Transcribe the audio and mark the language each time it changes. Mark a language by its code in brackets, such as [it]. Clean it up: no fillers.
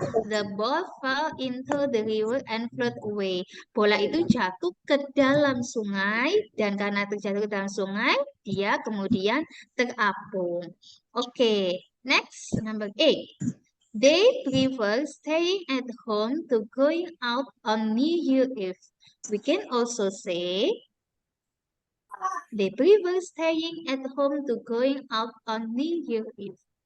[en] The ball fell into the river and float away. [id] Bola itu jatuh ke dalam sungai dan karena terjatuh ke dalam sungai, dia kemudian terapung. [en] Okay, next, number 8. They prefer staying at home to going out on New Year Eve. We can also say they prefer staying at home to going out on New Year Eve.